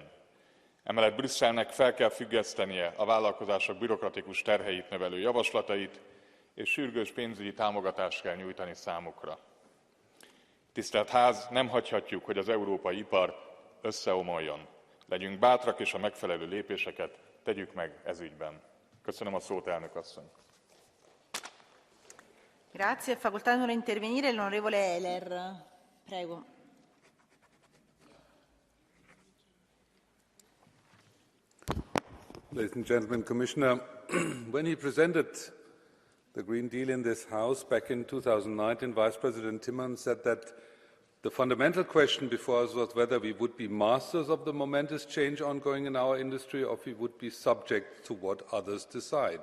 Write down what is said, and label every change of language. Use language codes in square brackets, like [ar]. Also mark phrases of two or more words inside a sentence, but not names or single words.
[hu] Emellett Brüsszelnek fel kell függesztenie a vállalkozások bürokratikus terheit növelő javaslatait, és sürgős pénzügyi támogatást kell nyújtani számukra. Tisztelt Ház, nem hagyhatjuk, hogy az európai ipar összeomoljon. Legyünk bátrak, és a megfelelő lépéseket tegyük meg ez ügyben. Köszönöm a szót, elnök asszony. [it] Grazie. Facoltà di intervenire l'onorevole Ehler. Prego. [en] Ladies and gentlemen, Commissioner, when he presented the Green Deal in this House back in 2019, Vice President Timmermans said that The fundamental question before us was whether we would be masters of the momentous change ongoing in our industry or if we would be subject to what others decide.